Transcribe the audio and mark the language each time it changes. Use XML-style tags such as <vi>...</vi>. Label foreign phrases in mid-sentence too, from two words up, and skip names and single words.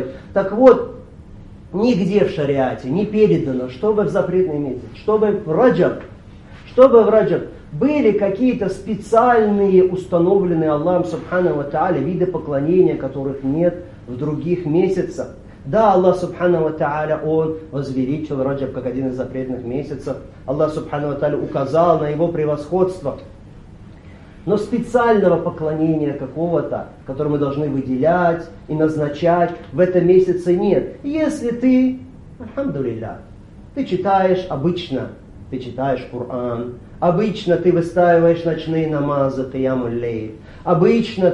<ru>Так вот, нигде в шариате не передано, чтобы в запретный месяц, чтобы в Раджаб были какие-то специальные, установленные Аллахом</ru> <ar>سبحانه وتعالى</ar> <ru>виды поклонения, которых нет в других месяцах. Да,</ru> <ar>الله سبحانه وتعالى,</ar> <ru>Он возвеличил Раджаб как один из запретных месяцев. Аллах</ru> <ar>سبحانه وتعالى</ar> <ru>указал на его превосходство. Но специального поклонения какого-то, которое мы должны выделять и назначать, в этом месяце нет. Если ты, альхамдулилля, ты читаешь Коран, обычно ты выстаиваешь ночные намазы,</ru> <ar>قيام الليل,</ar> <ru>обычно</ru>